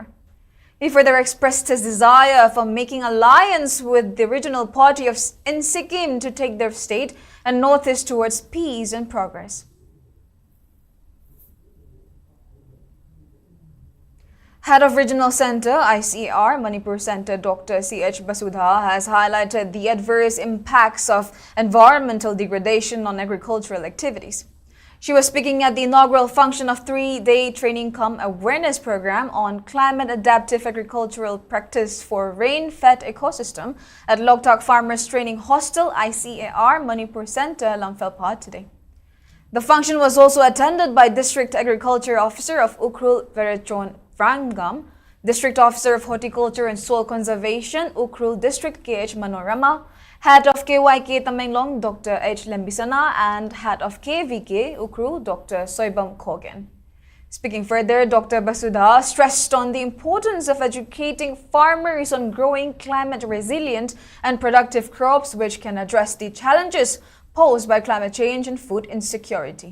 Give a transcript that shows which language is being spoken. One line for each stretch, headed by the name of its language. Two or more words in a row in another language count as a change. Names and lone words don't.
English: He further expressed his desire for making alliance with the regional party in Sikkim to take their state and northeast towards peace and progress. Head of Regional Center, ICAR, Manipur Center, Dr. C.H. Basudha has highlighted the adverse impacts of environmental degradation on agricultural activities. She was speaking at the inaugural function of 3-day training cum awareness program on climate adaptive agricultural practice for rain-fed ecosystem at Loktak Farmers Training Hostel, ICAR, Manipur Center, Lamphel today. The function was also attended by District Agriculture Officer of Ukrul Verechon Vrangam, District Officer of Horticulture and Soil Conservation, Ukrul District KH Manorama, Head of KYK Tamenglong, Dr. H. Lembisana, and Head of KVK, Ukrul, Dr. Soibam Kogen. Speaking further, Dr. Basudha stressed on the importance of educating farmers on growing climate-resilient and productive crops which can address the challenges posed by climate change and food insecurity.